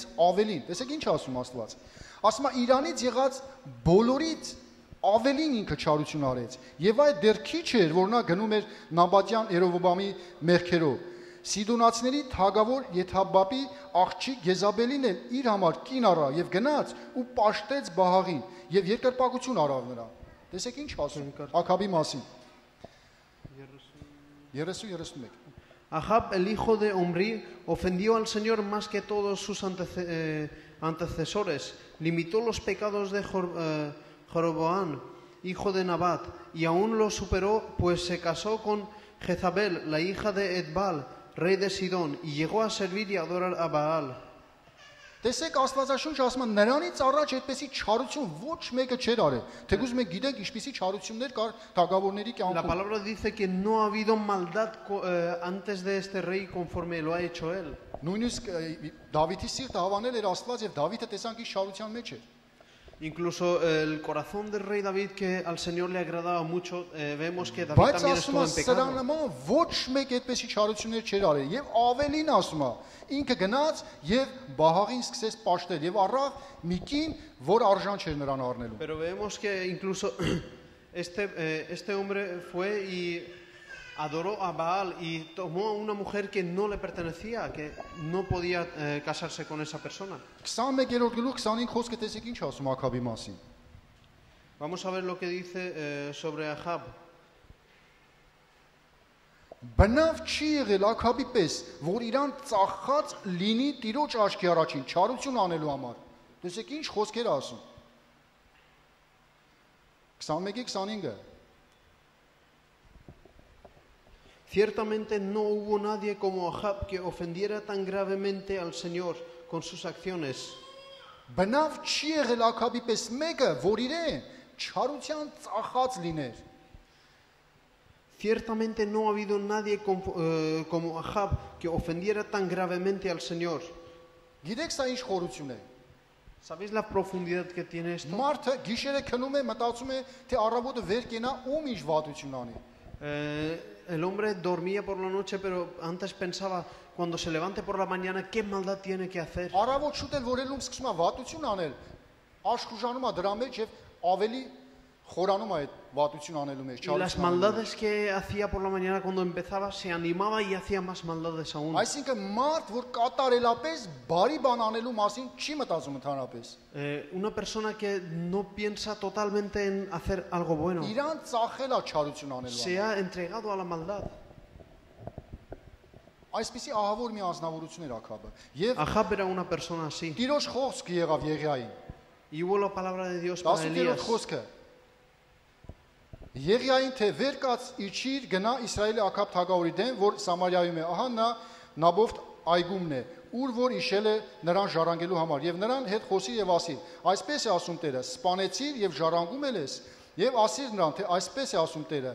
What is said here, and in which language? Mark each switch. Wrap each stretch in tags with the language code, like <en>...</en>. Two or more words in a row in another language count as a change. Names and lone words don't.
<hy>ավելին։ Տեսեք ինչ ասում Աստված։ Ասում է Իրանից եղած բոլորից ավելին ինքը չարություն արեց։ Եվ այդ դեռ քիչ էր, որ նա գնում էր Նաբատյան Երովոբամի մեղքերով։ Սիդոնացիների թագավոր Եթաբաբի աղջիկ Եզաբելին էլ իր համար կին առա եւ գնաց ու պաշտեց Բահաղին եւ երկրպագություն արավ նրան։ Տեսեք ինչ ասում Աքաբի մասին։ 30-31</hy> <es>Ahab, el hijo de Omri, ofendió al Señor más que todos sus antecesores. Limitó los pecados de Jeroboam, hijo de Nabat, y aún los superó, pues se casó con Jezabel, la hija de Edbal, rey de Sidón, y llegó a servir y adorar a Baal.</es> <hy>Տեսեք Աստվածաշունչը ասում է նրանից առաջ այդպեսի չարություն ոչ մեկը չէր արել։ Թեկուզ մենք գիտենք ինչպիսի չարություններ կար թագավորների La կյանքում։</hy> <es>palabra dice que no ha habido maldad antes de este rey conforme lo ha hecho él.</es> <hy>Նույնիսկ Դավիթի սիրտը հավանել էր Աստված եւ Դավիթը տեսանք իր շարության մեջ էր։</hy> <es>Incluso el corazón del rey David, que al Señor le agradaba mucho, vemos que David</es> <hy>Բայց también ասում estuvo է en սրա pecado. նման ոչ մեկ այդպեսի չարություններ չէր արել եւ ավելին ասում է ինքը գնաց եւ Բահաղին սկսեց պաշտել եւ առավ մի կին, որ արժան չէր նրան առնելու։</hy> <es>Pero vemos que incluso este hombre fue y adoró a Baal y tomó a una mujer que no le pertenecía, que no podía casarse con esa persona.</es> <hy>21-րդ գլուխ 25 խոսքը տեսեք ինչ ասում Աքաբի մասին։</hy> <es>Vamos a ver lo que dice sobre Ahab.</es> <hy>Բնավ չի եղել Աքաբի պես, որ իրան ծախած լինի Տիրոջ աչքի առաջին չարություն անելու համար։ Տեսեք ինչ խոսքեր ասում։ 21-25-ը</hy> <es>Ciertamente no hubo nadie como Ahab que ofendiera tan gravemente al Señor con sus acciones.</es> <hy>Բնավ չի եղել Աքաբի պես մեկը, որ իրեն չարության ծախած լիներ։</hy> <es>Ciertamente no ha habido nadie como Ahab que ofendiera tan gravemente al Señor.</es> <hy>Գիտեք սա ինչ խորություն է։</hy> <es>¿Sabéis la profundidad que tiene esto?</es> <hy>Մարդը գիշերը քնում է, մտածում է, թե առավոտը վեր կենա, ում ինչ վատություն անի։</hy> <es>El hombre dormía por la noche, pero antes pensaba, cuando se levante por la mañana, ¿qué maldad tiene que hacer?</es> <hy>Առավոտ շուտ էլ որ ելում սկսում է վատություն անել, աշխուժանում է դրա մեջ եւ ավելի խորանում է այդ վատություն անելու մեջ,</hy> <es>Y las maldades que hacía por la mañana cuando empezaba, se animaba y hacía más maldades aún.</es> <hy>Այսինքն մարդ, որ կատարելապես բարի բան անելու մասին չի մտածում ընդհանրապես։</hy> <es>Una persona que no piensa totalmente en hacer algo bueno,</es> <hy>Իրան ծախել է չարություն անելու se համար։</hy> <es>ha entregado a la maldad.</es> <hy>Այսպիսի ահավոր մի անձնավորություն էր Աքաբը։ Եվ</hy> <es>Ahab era una persona así.</es> <hy>Տիրոջ խոսքը եղավ Եղիային։</hy> <es>Y hubo la palabra de Dios para 18-րդ Elías.</es> <hy>խոսքը Եղիային թե վեր կաց իջիր գնա Իսրայելի Աքաբ թագավորի դեմ, որ Սամարիայում է, ահա նա Նաբոթ այգումն է, ուր որ իշել է նրան ժառանգելու համար, եւ նրան հետ խոսի եւ ասի. Այսպես է ասում Տերը, սպանեցիր եւ ժառանգում ես, եւ ասիր նրան, թե այսպես է ասում Տերը.</hy>